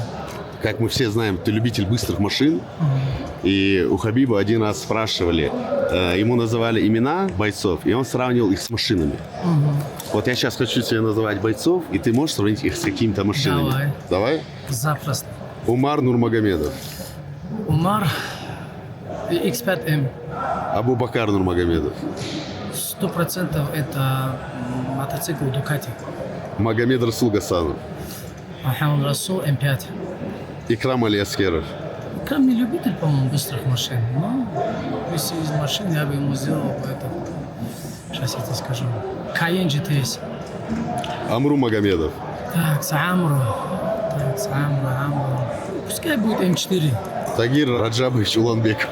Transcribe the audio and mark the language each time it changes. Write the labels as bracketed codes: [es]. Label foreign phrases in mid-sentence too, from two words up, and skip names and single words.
[ru] Как мы все знаем, ты любитель быстрых машин. И у Хабиба один раз спрашивали, ему называли имена бойцов, и он сравнивал их с машинами. Вот я сейчас хочу тебе называть бойцов, и ты можешь сравнить их с какими-то машинами. Давай? Запросто. Умаром Нурмагомедов. Умар X5M. Абубакар Нурмагомедов. 100% это мотоцикл Дукати. Магомед Расул Гасанов. Мухаммад Расул М5. Икрам Алиаскеров. Икрам не любитель, по-моему, быстрых машин. Но если из машин, я бы ему сделал это. Сейчас я тебе скажу. Кайен GTS. Амру Магомедов. Так, Амру. Пускай будет М4. Тагир Раджабович Уланбеков.